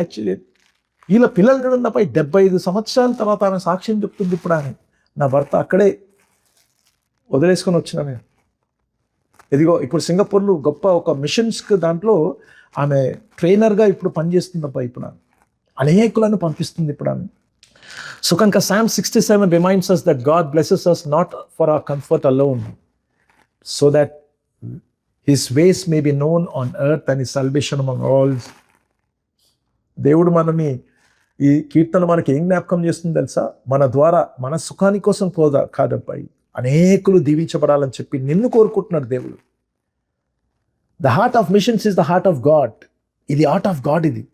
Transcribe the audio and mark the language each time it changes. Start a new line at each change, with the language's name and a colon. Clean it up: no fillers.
Telugu: Actually వీళ్ళ పిల్లలు చూడండి అబ్బాయి, 75 సంవత్సరాల తర్వాత ఆమె సాక్ష్యం చెప్తుంది. ఇప్పుడు ఆమె, నా భర్త అక్కడే వదిలేసుకొని వచ్చిన నేను, ఇదిగో ఇప్పుడు సింగపూర్లో గొప్ప ఒక మిషన్స్కి దాంట్లో ఆమె ట్రైనర్గా ఇప్పుడు పనిచేస్తుంది అబ్బాయి. ఇప్పుడు ఆమె అనేకులను పంపిస్తుంది ఇప్పుడు ఆమె.
English: So కనుక Psalm 67 reminds us that God blesses us not for our comfort alone, so that His ways may be known on earth and His salvation among all.
Telugu: దేవుడు మనని ఈ కీర్తన మనకి ఏం జ్ఞాపకం చేస్తుంది తెలుసా, మన ద్వారా మన సుఖాని కోసం కాదబ్బాయి, అనేకులు దీవించబడాలని చెప్పి నిన్ను కోరుకుంటున్నాడు దేవుడు.
English: The heart of missions is the heart of God. ఇది heart of God ఇది.